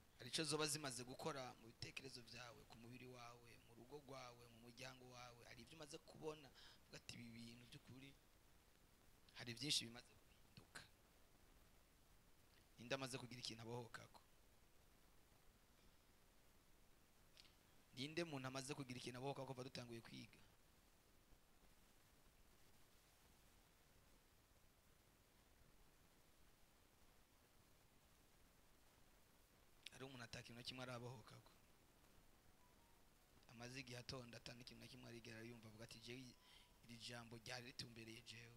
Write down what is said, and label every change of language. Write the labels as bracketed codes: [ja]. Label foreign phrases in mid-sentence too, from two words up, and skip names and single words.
[rn] icyo zoba zimaze gukora mu bitekerezo byawe, ku mubiri wawe, mu rugo rwawe, mu muryango wawe. Hari ibyo umaze kubona uvuga ati ibi bintu by'ukuri hari byinshi bimaze guhinduka. Ninde amaze kugira ikintu abohokako? Ninde muntu amaze kugira ikintu abohokako kuva dutanguye kwiga? Hari umuntu atakintu na kimwe arabohokako? Amaze igihe atonda atana ikintu na kimwe arigera yumva avuga ati jewe iri jambo ryari ritumbereye jewe?